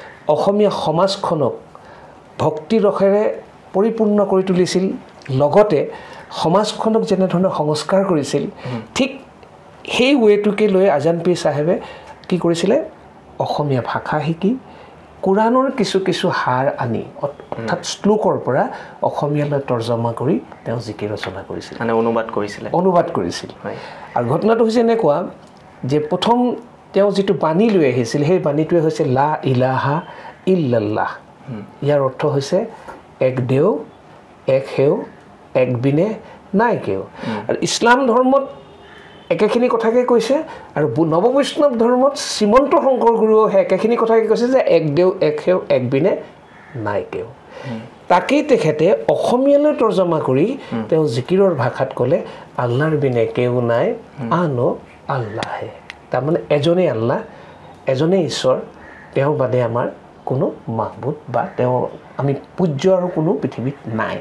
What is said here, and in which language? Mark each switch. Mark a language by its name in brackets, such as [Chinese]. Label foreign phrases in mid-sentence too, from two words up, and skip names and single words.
[Assamese] অসমীয়া সমাজখনক ভক্তি ৰসেৰে পৰিপূৰ্ণ কৰি তুলিছিল লগতে সমাজখনক যেনেধৰণে সংস্কাৰ কৰিছিল ঠিক সেই ৱেটোকে লৈ আজান পীৰ চাহেবে কি কৰিছিলে অসমীয়া ভাষা শিকি কুৰাণৰ কিছু কিছু সাৰ আনি অৰ্থাৎ শ্লোকৰ পৰা অসমীয়ালৈ তৰ্জমা কৰি তেওঁ জিকিৰ ৰচনা কৰিছিল মানে অনুবাদ কৰিছিল আৰু ঘটনাটো হৈছে এনেকুৱা যে প্ৰথম তেওঁ যিটো বাণী লৈ আহিছিল সেই বাণীটোৱে হৈছে [Arabic] لا إله إلا الله [Assamese] ইয়াৰ অৰ্থ হৈছে এক দেও এক হেও এক বিনে নাই কেও আৰু ইছলাম ধৰ্মত একেখিনি কথাকে কৈছে আৰু নৱবৈষ্ণৱ ধৰ্মত শ্ৰীমন্ত শংকৰ গুৰুৱে একেখিনি কথাকে কৈছে যে এক দেও এক হেও এক বিনে নাই কেও তাকেই তেখেতে অসমীয়ালৈ তৰ্জমা কৰি তেওঁ জিকিৰৰ ভাষাত ক'লে আল্লাহৰ বিনে কেও নাই আনো আল্লাহে তাৰমানে এজনেই আল্লাহ এজনেই ঈশ্বৰ তেওঁৰ বাদে আমাৰ কোনো মাহবুদ বা তেওঁ আমি পূজ্য আৰু কোনো পৃথিৱীত নাই